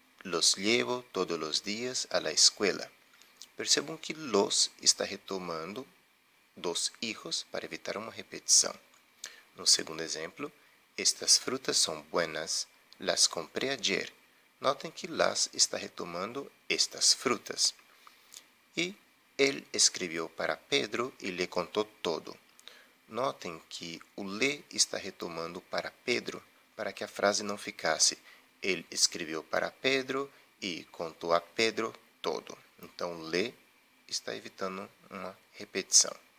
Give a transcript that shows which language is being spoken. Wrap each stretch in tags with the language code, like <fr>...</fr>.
<es>Los llevo todos los días a la escuela.</es> <pt>Percebam que los está retomando 2 hijos para evitar uma repetição. No segundo exemplo,</pt> <es>estas frutas são buenas, las compré ayer.</es> <pt>Notem que las está retomando estas frutas. E ele escreveu para Pedro e lhe contou todo. Notem que o le está retomando para Pedro, para que a frase não ficasse ele escreveu para Pedro e contou a Pedro todo. Então, le está evitando uma repetição.</pt>